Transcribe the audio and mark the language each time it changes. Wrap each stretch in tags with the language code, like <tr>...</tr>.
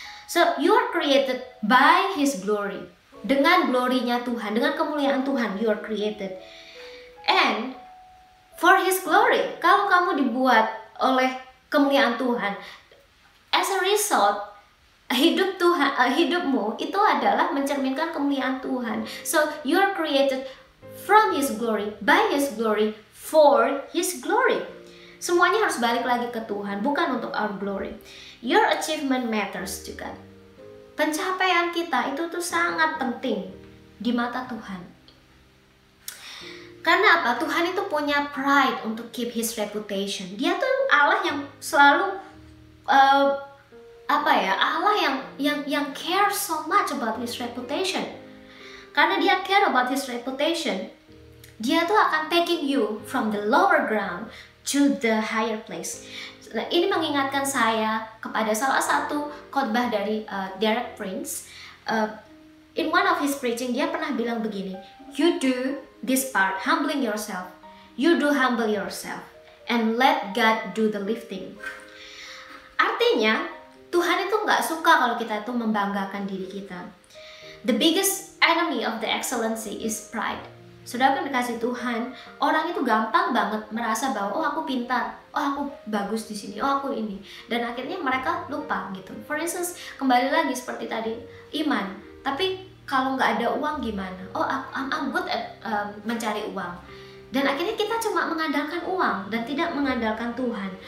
<en>So you are created by His glory.</en> <id>Dengan glorinya Tuhan, dengan kemuliaan Tuhan,</id> <en>you are created. And for His glory,</en> <id>kalau kamu dibuat oleh kemuliaan Tuhan,</id> <en>as a result,</en> <id>hidupmu itu adalah mencerminkan kemuliaan Tuhan.</id> <en>So you are created from His glory, by His glory, for His glory.</en> <id>Semuanya harus balik lagi ke Tuhan, bukan untuk</id> <en>our glory. Your achievement matters</en> <id>juga. Pencapaian kita itu tuh sangat penting di mata Tuhan. Karena apa? Tuhan itu punya pride untuk</id> <en>keep His reputation.</en> <id>Dia tuh Allah yang selalu Allah yang</id> <en>care so much about His reputation.</en> <id>Karena Dia</id> <en>care about His reputation,</en> <id>Dia tuh akan</id> <en>taking you from the lower ground to the higher place.</en> <id>Nah, ini mengingatkan saya kepada salah satu khotbah dari Derek Prince.</id> <en>In one of his preaching,</en> <id>dia pernah bilang begini,</id> <en>you do this part, humbling yourself. You do humble yourself and let God do the lifting.</en> <id>Artinya, Tuhan itu nggak suka kalau kita itu membanggakan diri kita.</id> <en>The biggest enemy of the excellency is pride.</en> <id>Saudara yang dikasih Tuhan, orang itu gampang banget merasa bahwa aku pintar, aku bagus di sini, aku ini, dan akhirnya mereka lupa gitu.</id> <en>For instance,</en> <id>kembali lagi seperti tadi iman, tapi kalau nggak ada uang gimana?</id> <en>I'm good at</en> <id>mencari uang, dan akhirnya kita cuma mengandalkan uang dan tidak mengandalkan Tuhan.</id>